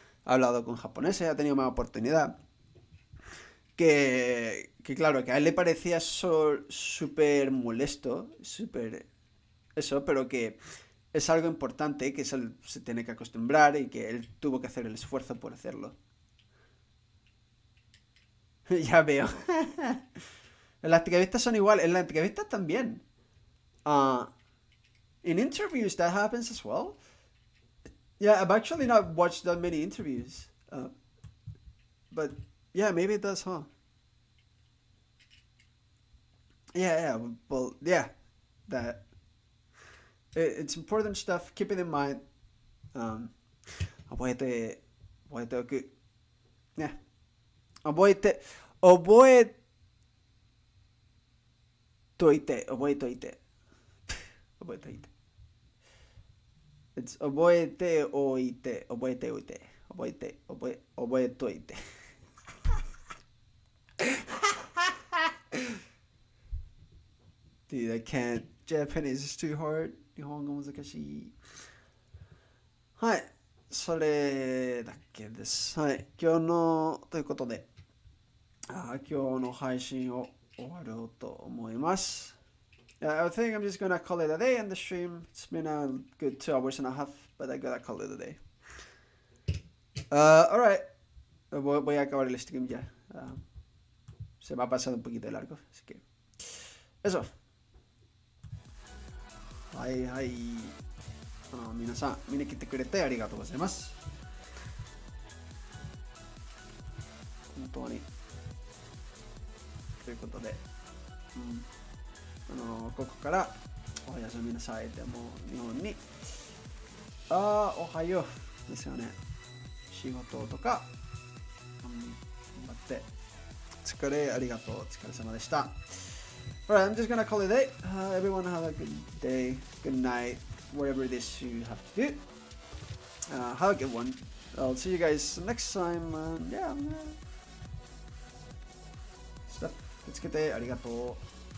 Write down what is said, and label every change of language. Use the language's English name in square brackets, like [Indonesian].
[Spanish] Ha hablado con japoneses, ha tenido más oportunidad. Que claro, que a él le parecía súper molesto, súper eso, pero que es algo importante, que se tiene que acostumbrar y que él tuvo que hacer el esfuerzo por hacerlo. Ya veo. Las entrevistas son igual, en las entrevistas también. [English] Uh, in interviews that happens as well. Yeah, I've actually not watched that many interviews. But yeah, maybe it does, huh? Yeah, well, yeah, that it's important stuff. Keep it in mind. [Japanese] Um, 覚えて、覚えておく。ね。覚えて、覚えといて、覚えといて。覚えといて。 [English] It's [Japanese] 覚えておいて、覚えておいて。覚えといて。 [English] Dude, I can't. Japanese is too hard. [Japanese] 日本語難しい。はい。それだけです。はい。今日の、ということで、今日の配信を終わろうと思います。 [English] I think I'm just gonna call it a day on the stream. It's been a good 2 hours and a half, but I gotta call it a day. Alright. [Spanish] Voy a acabar el stream ya. Se me ha pasado un poquito de largo, así que... Eso. [Japanese] はいはい。皆さん、見に来てくれてありがとうございます。本当に。ということで、ここからおやすみなさい。でも日本におはようですよね。仕事とか、頑張って疲れありがとう。お疲れ様でした。 [English] Alright, I'm just gonna call it a day. Everyone have a good day, good night, whatever it is you have to do. Have a good one. I'll see you guys next time. Yeah, stuff. [Japanese] 見つけてありがとう。